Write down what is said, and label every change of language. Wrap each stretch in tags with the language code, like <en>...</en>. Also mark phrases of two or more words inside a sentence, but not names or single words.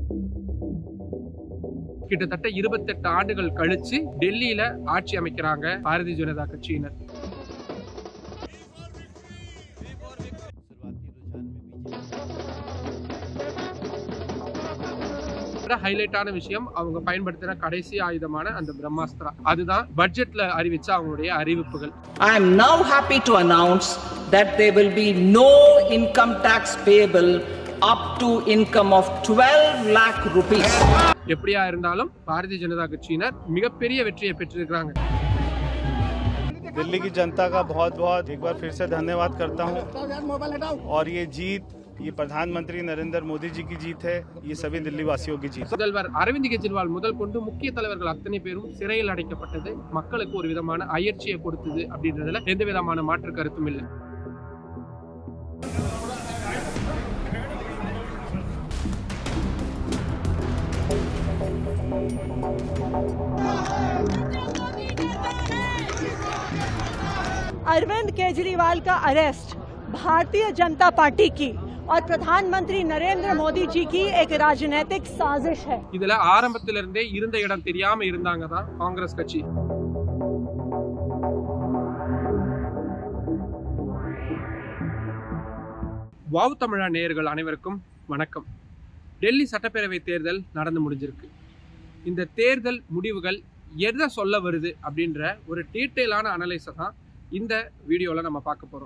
<ta>கிட்டத்தட்ட 28 ஆண்டுகள் கழிச்சு டெல்லியில ஆட்சி அமைக்கிறாங்க பாரதிய ஜனதா கட்சியினர். ஹைலைட்டான விஷயம், அவங்க பயன்படுத்தின கடைசி ஆயுதமான அந்த பிரம்மாஸ்திரா, அதுதான் பட்ஜெட்ல அறிவிச்ச அவங்களுடைய அறிவிப்புகள்.</ta> <en>I am now happy to announce that there will be no income tax payable up to income of 12 lakh rupees.</en> <ta>எப்படியா இருந்தாலும் பாரதிய ஜனதா கட்சியினர் மிகப்பெரிய வெற்றியை பெற்றிருக்கிறாங்க.</ta> <hi>दिल्ली की जनता का बहुत बहुत एक बार फिर से धन्यवाद करता हूं और ये जीत ये प्रधानमंत्री नरेंद्र मोदी जी की जीत है, ये सभी दिल्ली वासियों की जीत.</hi> <ta>முதல்வர் அரவிந்த் கெஜ்ரிவால் முதல் கொண்டு முக்கிய தலைவர்கள் அத்தனை பேரும் சிறையில் அடைக்கப்பட்டது மக்களுக்கு ஒரு விதமான அயற்சியை கொடுத்தது அப்படின்றதுல எந்த விதமான மாற்று கருத்தும் இல்லை.</ta> <hi>अरविंद केजरीवाल का अरेस्ट भारतीय जनता पार्टी की और प्रधानमंत्री नरेंद्र मोदी जी की एक राजनीतिक साजिश है.</hi> <ta>இதுல ஆரம்பத்திலிருந்தே இருந்த இடம் தெரியாம இருந்தாங்க தான் காங்கிரஸ் கட்சி. வாவ் தமிழா நேயர்கள் அனைவருக்கும் வணக்கம். டெல்லி சட்டப்பேரவை தேர்தல் நடந்து முடிஞ்சிருக்கு. இந்த தேர்தல் முடிவுகள் எதை சொல்ல வருது அப்படின்ற ஒரு டீட்டெயிலான அனலைஸை தான் இந்த வீடியோவில் நம்ம பார்க்க போகிறோம்.</ta>